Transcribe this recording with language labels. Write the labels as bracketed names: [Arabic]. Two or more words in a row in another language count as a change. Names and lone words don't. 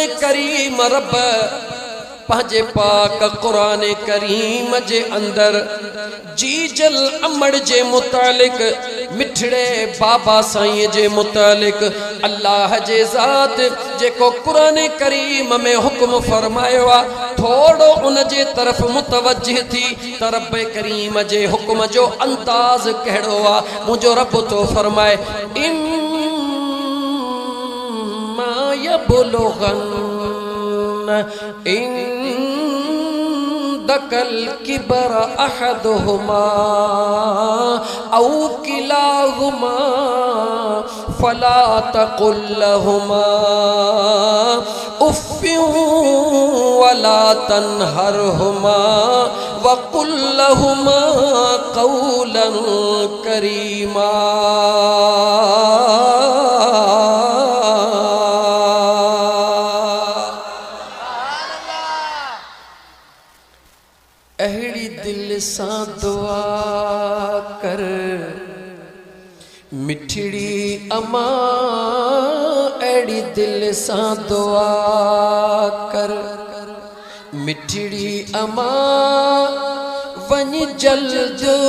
[Sindhi] करीम रब पंहिंजे पाक क़ुरान करीम जे अंदर जीजल अमड़ जे मुतालिक, मिठड़े बाबा साईं जे मुतालिक अल्लाह जे ज़ात जेको क़ुरान करीम में हुक्म फरमायो आहे थोड़ो उन जे तरफ मुतवज्जिह थी त रब करीम जे हुक्म जो अंदाज़ कहिड़ो आहे। मुंहिंजो रब तो फरमाए [Arabic] إما يبلغن عندك الكبر أحدهما أو كلاهما فلا تقل لهما أف ولا تنهرهما وقل لهما قولا كريما. [Sindhi] अहिड़ी दिल सां दुआ कर मिठड़ी अमा, अहिड़ी दिल सां दुआ कर मिठड़ी अमा, वञ जल्द